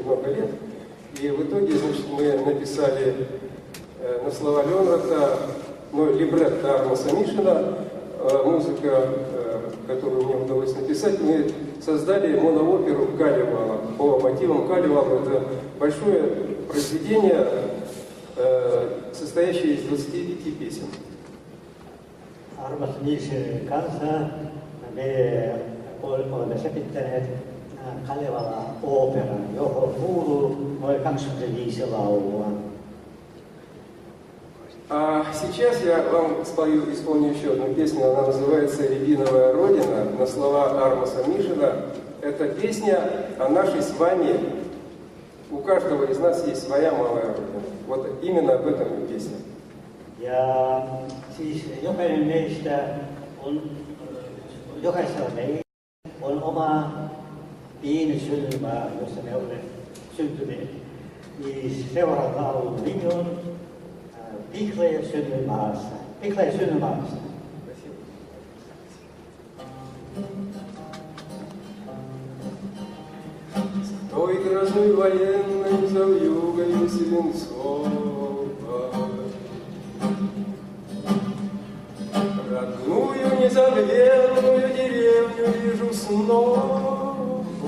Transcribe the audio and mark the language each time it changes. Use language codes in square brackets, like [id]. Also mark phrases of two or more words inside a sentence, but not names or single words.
[ru] много лет, и в итоге, значит, мы написали на слова Ленрота, либретто Армаса Мишина, музыка, которую мне удалось написать, мы создали монооперу «Калевала» по мотивам Калевала. Это большое произведение, состоящее из 25 песен. [fi] Armas Miishin kanssa me olemme sepittäneet Kalevala-ooperan, johon kuuluu noin 25 laulua. [ru] А сейчас я вам исполню еще одну песню, она называется «Рябиновая Родина» на слова Армаса Мишина. Это песня о нашей с вами. У каждого из нас есть своя малая родина. Вот именно об этом и pесня. [fi] Ja siis jokainen meistä on, jokaisella meillä on oma pieni synnymaa, jossa me olemme syntyneet. Niin seuraava laulun nimi on Pikleja synnymaassa. Pikleja synnymaassa. [ru] Той грозной военной завьюгою Свинцова родную незабвенную деревню вижу снова.